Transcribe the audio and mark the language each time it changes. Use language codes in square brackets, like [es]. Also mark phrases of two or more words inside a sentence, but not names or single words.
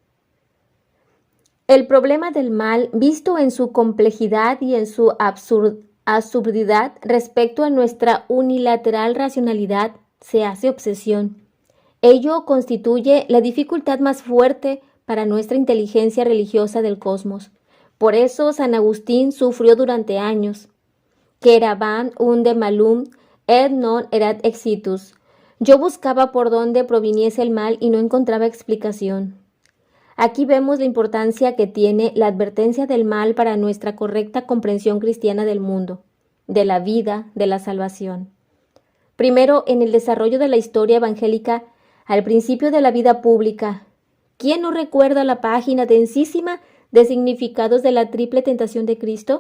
[es] El problema del mal, visto en su complejidad y en su absurdidad respecto a nuestra unilateral racionalidad, se hace obsesión. Ello constituye la dificultad más fuerte para nuestra inteligencia religiosa del cosmos. Por eso San Agustín sufrió durante años. [la] Que eraban unde malum et non erat exitus. [es] Yo buscaba por dónde proviniese el mal y no encontraba explicación. Aquí vemos la importancia que tiene la advertencia del mal para nuestra correcta comprensión cristiana del mundo, de la vida, de la salvación. Primero, en el desarrollo de la historia evangélica, al principio de la vida pública, ¿quién no recuerda la página densísima de significados de la triple tentación de Cristo?